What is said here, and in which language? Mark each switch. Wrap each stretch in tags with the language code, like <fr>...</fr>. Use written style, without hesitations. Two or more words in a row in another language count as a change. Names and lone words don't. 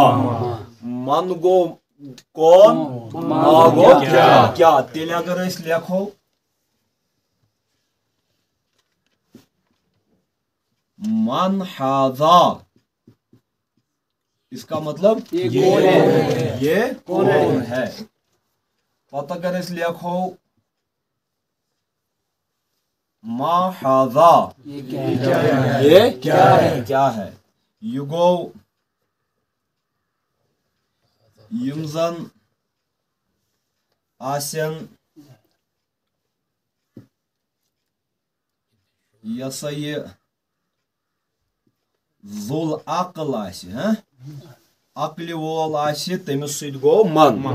<ks>من گوٚو کون، ما گوٚو کیٛاہ. تیٚلہِ اگر أسۍ لیکھو</ks> <ar>من حاذا،</ar> <ur>اس کا مطلب یہ کون ہے.</ur> <ks>پتہ اگر أسۍ لیکھو</ks> <ar>ما حاذا،</ar> <ur>یہ کیا ہے.</ur> <ks>یہ گوٚو یِم زن آسن یہِ ہسا یہِ ذُل عقل آسہِ، عقلہِ وول آسہِ تٔمِس سۭتۍ گوٚو من.</ks>